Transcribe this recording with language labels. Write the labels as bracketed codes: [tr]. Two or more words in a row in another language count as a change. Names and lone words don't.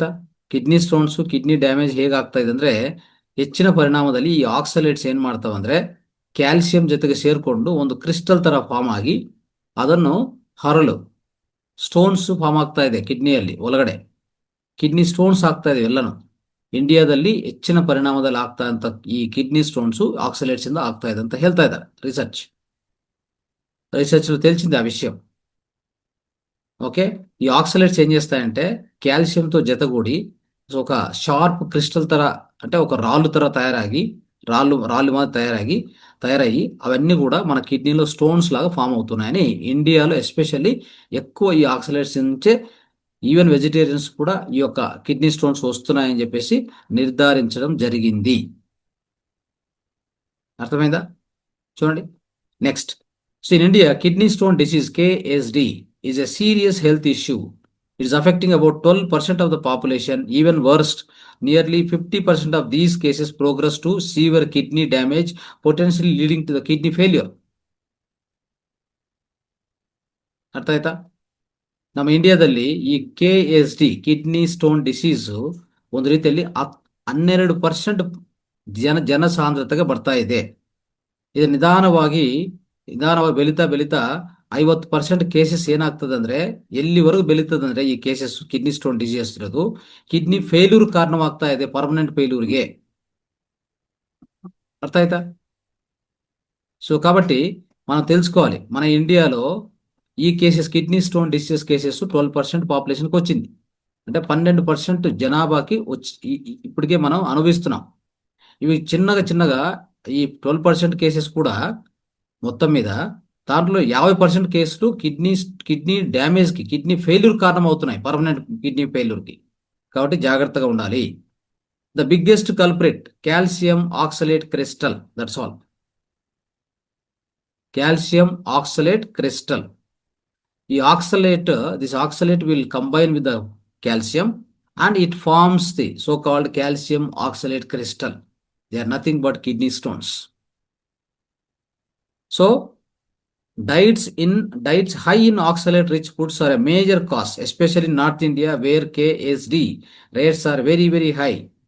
[en] kidney stones, kidney damage [kn] ಹೇಗಾಗ್ತಾ ಇದೆ ಅಂದರೆ, ಹೆಚ್ಚಿನ ಪರಿಣಾಮದಲ್ಲಿ ಈ ಆಕ್ಸಲೇಟ್ಸ್ ಏನು ಮಾಡ್ತಾವಂದರೆ ಕ್ಯಾಲ್ಸಿಯಂ ಜೊತೆಗೆ ಸೇರಿಕೊಂಡು ಒಂದು ಕ್ರಿಸ್ಟಲ್ ಥರ ಫಾರ್ಮ್ ಆಗಿ ಅದನ್ನು ಹರಳು [en] stones form [kn] ಆಗ್ತಾ ಇದೆ ಕಿಡ್ನಿಯಲ್ಲಿ ಒಳಗಡೆ. [en] kidney stones [kn] ಆಗ್ತಾ ಇದೆ ಎಲ್ಲನೂ. ಇಂಡಿಯಾದಲ್ಲಿ ಹೆಚ್ಚಿನ ಪರಿಣಾಮದಲ್ಲಿ ಆಗ್ತಾ ಅಂತ ಈ [en] kidney stones oxalates [kn] ಇಂದ ಆಗ್ತಾ ಇದೆ ಅಂತ ಹೇಳ್ತಾ ಇದ್ದಾರೆ [te] రీసెర్చ్ తెలిసింది ఆ విషయం. ఓకే. ఈ ఆక్సలేట్స్ ఏం చేస్తాయంటే కాల్షియంతో జతగూడి ఒక [en] sharp crystal [te] తర, అంటే ఒక రాళ్ళు తర రాళ్ళు మాదిరి తయారయ్యి అవన్నీ కూడా మన కిడ్నీలో స్టోన్స్ లాగా ఫామ్ అవుతున్నాయని ఇండియాలో ఎస్పెషల్లీ ఎక్కువ ఈ ఆక్సలేట్స్ నుంచే [en] even vegetarians [te] కూడా ఈ యొక్క [en] kidney stones [te] వస్తున్నాయని చెప్పేసి నిర్ధారించడం జరిగింది. అర్థమైందా? చూడండి నెక్స్ట్. [en] So in India kidney stone disease KSD is a serious health issue. It is affecting about 12% of the population. Even worse, nearly 50% of these cases progress to severe kidney damage, potentially leading to the kidney failure. [kn] ಅರ್ಥ ಆಯ್ತಾ? ನಮ್ಮ ಇಂಡಿಯಾದಲ್ಲಿ ಈ KSD [en] kidney stone disease [kn] ಒಂದು ರೀತಿಯಲ್ಲಿ 12% ಜನಸಾಂದ್ರತೆಗೆ ಬರ್ತಾ ಇದೆ. ಇದು ನಿಧಾನವಾಗಿ ಬೆಳೀತಾ 50% ಕೇಸಸ್ ಏನಾಗ್ತದೆ ಅಂದ್ರೆ, ಎಲ್ಲಿವರೆಗೂ ಬೆಳೀತದೆ ಅಂದ್ರೆ ಈ [en] cases kidney stone disease [kn] ಇರೋದು [en] kidney failure [kn] ಕಾರಣವಾಗ್ತಾ ಇದೆ, [en] permanent failure. [kn] ಅರ್ಥ ಆಯ್ತಾ? [te] సో కాబట్టి మనం తెలుసుకోవాలి, మన ఇండియాలో ఈ [en] cases kidney stone disease cases [te] 12% పాపులేషన్కి వచ్చింది. అంటే 12% జనాభాకి వచ్చి ఇప్పటికే మనం అనుభవిస్తున్నాం. ఇవి చిన్నగా ఈ 12% కేసెస్ కూడా మొత్తం మీద దాంట్లో 50% కేసులు [en] kidney damage, kidney failure [te] కారణం అవుతున్నాయి, [en] permanent kidney failure. [te] కాబట్టి జాగ్రత్తగా ఉండాలి. [en] The biggest culprit calcium oxalate crystal, that's all. Calcium oxalate crystal. ఈ this oxalate will combine with the calcium and it forms the so-called calcium oxalate crystal. They are nothing but kidney stones. So diets high in oxalate rich foods are a major cause, especially in North India where KSD rates are very, very high.